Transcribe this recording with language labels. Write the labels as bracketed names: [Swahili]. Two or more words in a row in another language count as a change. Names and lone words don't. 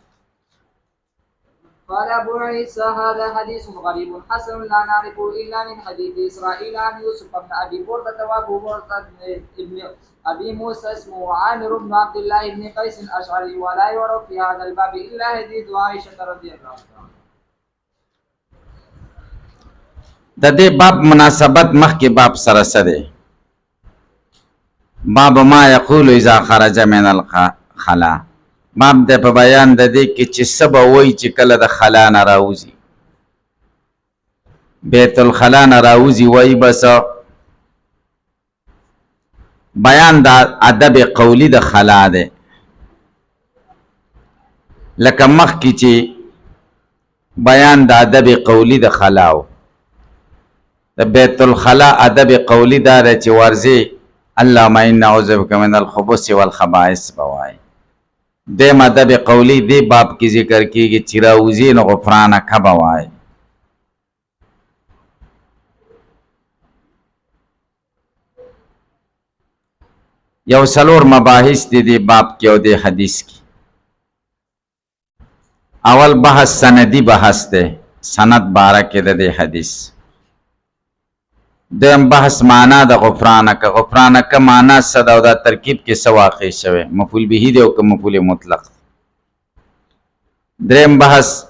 [Arabic] قال ابو عيسى هذا حديث غريب حسن لا نعرفه الا من حديث اسرائيل عن يوسف بن ابي برده وابو برده ابن ابي موسى اسمه عامر بن عبد الله بن قيس الاشعري ولا يعرف في هذا الباب الا حديث عائشه رضي الله عنها. [Pashto] د دې باب مناسبت مخکې باب سره سره [Arabic] باب ما يقول اذا خرج من الخلاء [Pashto] باب د په بیان د دې کې چې سبا وای چې کله د خلا نه راوځي بیت الخلا نه راوځي وای بس بیان د ادب قولی د خلا ده لکه مخکې چې بیان د ادب قولی د خلاو د بیت الخلا ادب قولی دار چې ورځي [Arabic] اللهم انا نعوذ بک من الخبث والخبائث [Pashto] بوای د ادب قولی دی باب کی ذکر کیږي چې راوځي نو غفرانک بوای یو سلور مباحث دی باب کې او د حدیث کې اول بحث سندی بحث ده سند باره کې د حدیث دیم بحث معنا د غفرانک معنا صدا او د ترکیب کې سواقع شوه [Arabic] مفعول به [Pashto] دی او که [Arabic] مفعول مطلق [Pashto] دریم بحث